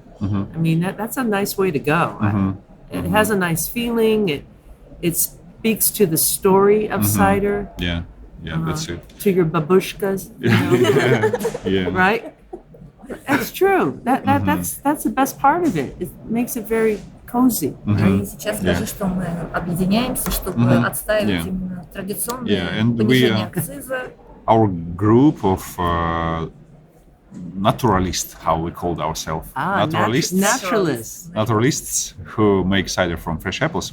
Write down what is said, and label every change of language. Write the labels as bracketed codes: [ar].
[en] I mean, that's a nice way to go. It has a nice feeling. It speaks to the story of cider, Yeah, that's it. to your babushkas, you know, Yeah. right? That's true. That's the best part of it. It makes it very cozy. [ru] И сейчас скажи, что мы объединяемся, чтобы отстаивать именно традиционные [en] Yeah, and [ru] понижения акциза. [en] Our group of naturalists, how we called ourselves, naturalists who make cider from fresh apples.